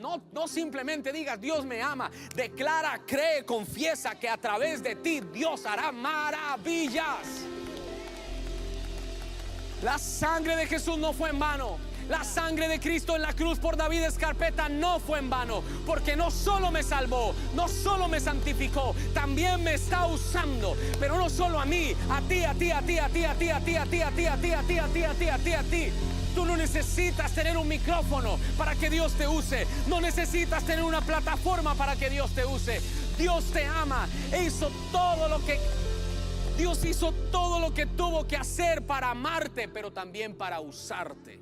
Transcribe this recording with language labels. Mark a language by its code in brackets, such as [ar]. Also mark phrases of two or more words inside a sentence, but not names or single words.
[es] No simplemente digas Dios me ama, declara, cree, confiesa que a través de ti Dios hará maravillas. La sangre de Jesús no fue en vano. La sangre de Cristo en la cruz por David Escarpeta no fue en vano, porque no solo me salvó, no solo me santificó, también me está usando. Pero no solo a mí, a ti, a ti, a ti, a ti, a ti, a ti, a ti, a ti, a ti, a ti, a ti, a ti, a ti, a ti. Tú no necesitas tener un micrófono para que Dios te use. No necesitas tener una plataforma para que Dios te use. Dios te ama e hizo todo lo que Dios hizo todo lo que tuvo que hacer para amarte, pero también para usarte.